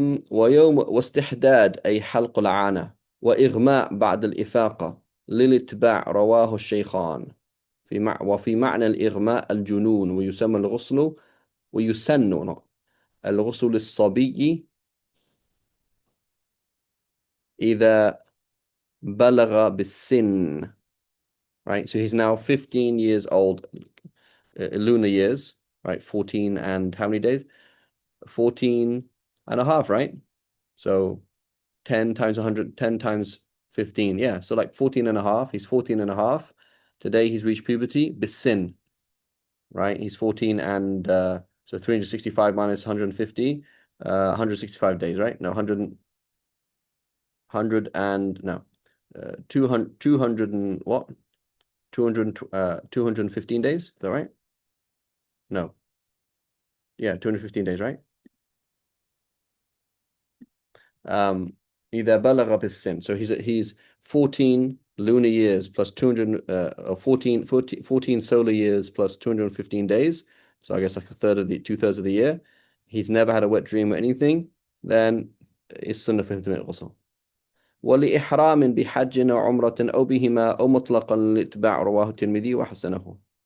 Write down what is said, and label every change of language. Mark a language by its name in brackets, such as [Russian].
[Arabic] ويوم واستحداد أي حلق العانة وإغماء بعد الإفاقة للاتباع رواه الشيخان وفي معنى الإغماء الجنون، ويسمى الغسل ويسن الغسل للصبي إذا بلغ بالسن. [English] Right, so he's now 15 years old, lunar years, right? 14 and how many days? 14 and a half, right? So 10 times 100, 10 times 15. Yeah, so like 14 and a half. He's 14 and a half. Today he's reached puberty, bisin, right? He's 14 and so 365 minus 150, 165 days, right? No, 100 and no, 200 and what? 200, 215 days. Is that right? No. Yeah, 215 days, right? [Arabic] إذا بلغ بالسن. [English] So he's 14 lunar years plus 200 14 solar years plus 215 days. So I guess like a third of the 2/3 of the year. He's never had a wet dream or anything. Then it's sunnah for him to make ghusl. [Arabic] ولإحرام بحج أو عمرة أو بهما أو مطلقا للإتباع رواه الترمذي وحسنه.